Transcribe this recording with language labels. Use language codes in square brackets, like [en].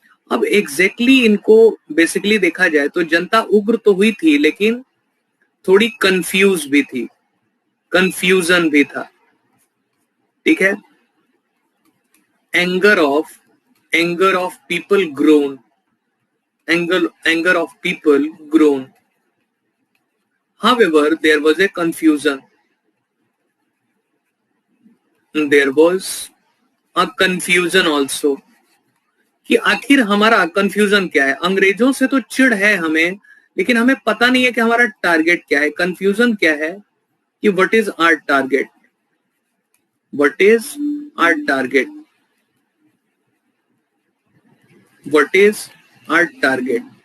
[hi] अब एग्जैक्टली इनको बेसिकली देखा जाए तो जनता उग्र तो हुई थी, लेकिन थोड़ी कंफ्यूज भी थी, कंफ्यूजन भी था। ठीक है, [en] Anger of people grown, anger of people grown. However, there was a confusion. There was a confusion also. [hi] कि आखिर हमारा कंफ्यूजन क्या है। अंग्रेजों से तो चिढ़ है हमें, लेकिन हमें पता नहीं है कि हमारा टारगेट क्या है। कंफ्यूजन क्या है कि [en] What is our target, what is our target, what is our target.